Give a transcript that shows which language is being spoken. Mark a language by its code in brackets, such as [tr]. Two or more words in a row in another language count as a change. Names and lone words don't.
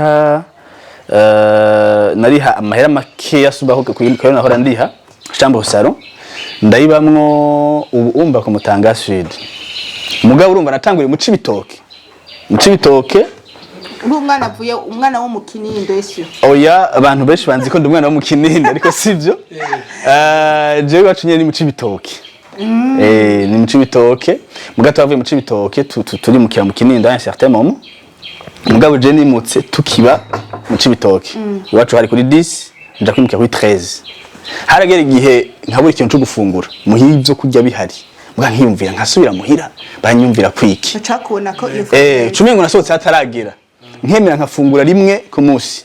[rn] nariha amahera make yasubaho kuyo nahora ndiha chambre salon ndayibamwo ubu umba ku Mutanga Sud mugabo urumva natanguriye mu Cibitoke umwana avuye umwana wo mu Kinindo ese oya abantu benshi banzi ko ndi umwana wo mu Kinindo ariko sivyo jewe bacunye ni mu Cibitoke ni mu Cibitoke mugato bavuye mu Cibitoke turi mu kira mu Kinindo [fr] à un certain moment [rn] mugabo je nimutse tukiba mu Cibitoke iwacu hari kuri 10 nja kwimukira kuri 13 haragera igihe nkabura ikintu cyo gufungura muhira ibyo kurya bihari muga nkiyumvira nkasubira muhira banyumvira kwiki ucakubona ko cumengo nasohotse hataragera nkemera nkafungura rimwe ku munsi